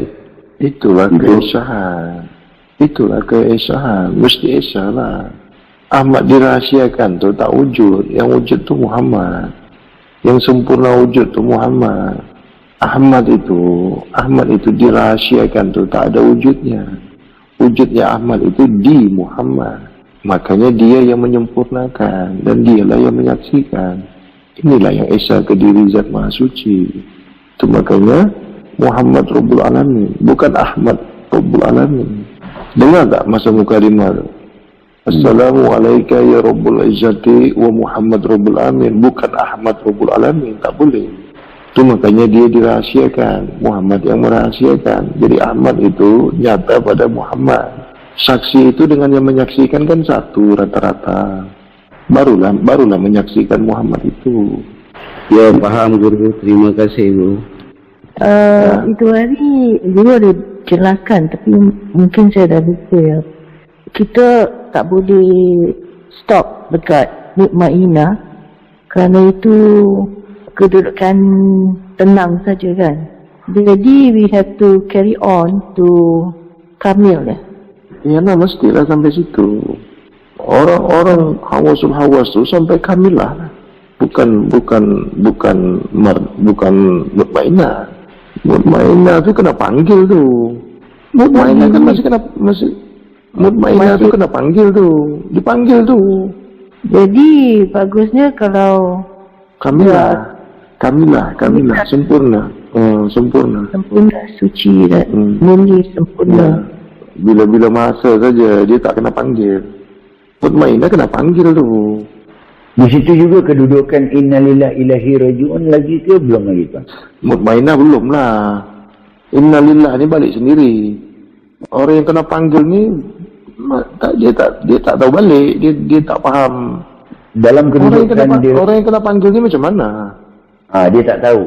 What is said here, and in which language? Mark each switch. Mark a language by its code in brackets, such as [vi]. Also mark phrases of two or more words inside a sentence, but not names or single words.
[ms] Itulah keesahan. Itulah keesahan. Mesti esa lah. Ahmad dirahsiakan tu tak wujud. Yang wujud tu Muhammad. Yang sempurna wujud tu Muhammad. Ahmad itu dirahsiakan tu tak ada wujudnya. Wujudnya Ahmad itu di Muhammad. Makanya dia yang menyempurnakan dan dialah yang menyaksikan. Inilah yang esa ke diri Zat Maha Suci. Itu makanya Muhammad [ar] رب العالمين, [ms] bukan Ahmad [ar] رب العالمين. [ms] Dengar tak masa mukadimah tu? [ar] السلام عليكم يا رب العزة و محمد رب العالمين, bukan Ahmad رب العالمين. [ms] Tak boleh. Itu makanya dia dirahsiakan, Muhammad yang merahsiakan. Jadi Ahmad itu nyata pada Muhammad. Saksi itu dengan yang menyaksikan kan satu rata-rata. Barulah menyaksikan Muhammad itu. Ya, faham guru. Terima kasih guru. Itu hari guru ada jelaskan, tapi mungkin saya dah lupa ya. Kita tak boleh stop dekat mutmainah kerana itu kedudukan tenang saja kan. Jadi [en] we have to carry on to [ms] kamil ya. Iyalah, mestilah sampai situ. Orang-orang hawas tu sampai kamilah. Bukan mutmainah. Mutmainah tu kena panggil tu. Mutmainah kan mutmainah tu kena panggil tu. Dipanggil tu. Jadi bagusnya kalau kamilah, sempurna. Sempurna, suci dan murni sempurna. Bila-bila masa saja dia tak kena panggil. Mutmainah kena panggil tu. Di situ juga kedudukan [ar] إنا لله إليه راجعون [ms] lagi ke belum lagi Pak? Mutmainah belum lah. Innalillah ni balik sendiri. Orang yang kena panggil ni dia tak tahu balik, dia tak faham. Dalam kedudukan orang yang kena panggil ni macam mana? Dia tak tahu.